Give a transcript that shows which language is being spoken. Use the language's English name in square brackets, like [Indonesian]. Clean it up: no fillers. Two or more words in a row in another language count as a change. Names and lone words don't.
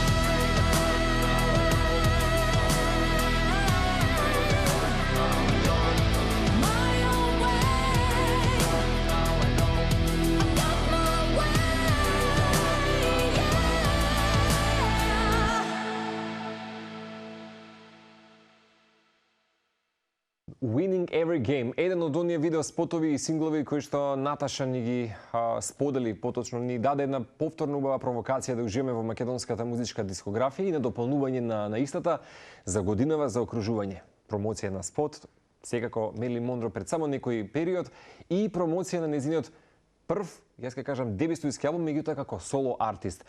[English] My own way. I got my way. Winning Every Game, [Macedonian] еден од оние видео спотови и синглови кои што Наташа ни ги сподели, поточно ни даде една повторно убава провокација да уживаме во македонската музичка дискографија и на дополнување на истата за годинава за окружување. Промоција на спот, секако Мерлин Монро пред само некој период и промоција на нејзиниот прв, јас ќе кажам, дебют студиски албум, меѓутоа како соло артист.